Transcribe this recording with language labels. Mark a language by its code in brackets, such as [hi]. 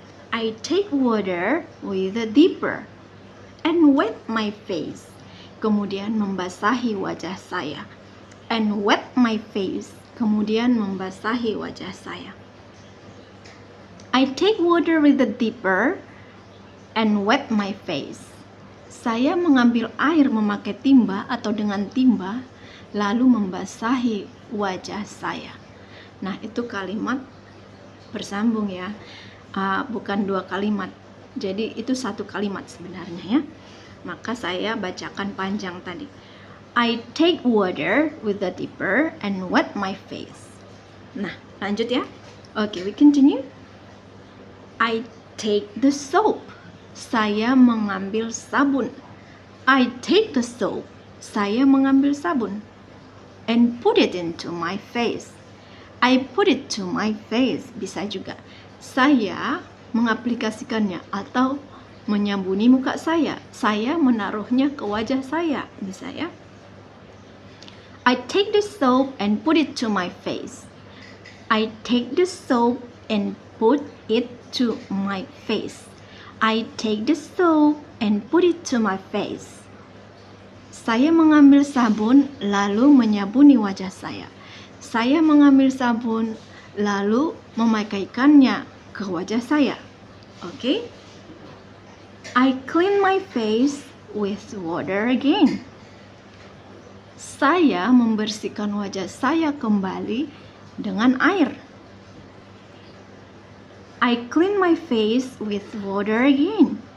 [en] I take water with a dipper and wet my face. [id] Kemudian membasahi wajah saya. [en] And wet my face. [id] Kemudian membasahi wajah saya. [en] I take water with a dipper and wet my face. [id] Saya mengambil air memakai timba atau dengan timba, lalu membasahi wajah saya. Nah, itu kalimat bersambung ya, bukan dua kalimat. Jadi itu satu kalimat sebenarnya ya. Maka saya bacakan panjang tadi. [en] I take water with the dipper and wet my face. [id] Nah, lanjut ya. [en] Okay, we continue. I take the soap. [id] Saya mengambil sabun. [en] I take the soap. [id] Saya mengambil sabun. [en] And put it into my face. I put it to my face. [id] Bisa juga. Saya mengaplikasikannya atau menyambuni muka saya. Saya menaruhnya ke wajah saya. Bisa ya. [en] I take the soap and put it to my face. I take the soap and put it to my face. I take the soap and put it to my face. [id] Saya mengambil sabun lalu menyabuni wajah saya. Saya mengambil sabun lalu memakaikannya ke wajah saya. Okay? [en] I clean my face with water again. [id] Saya membersihkan wajah saya kembali dengan air. [en] I clean my face with water again.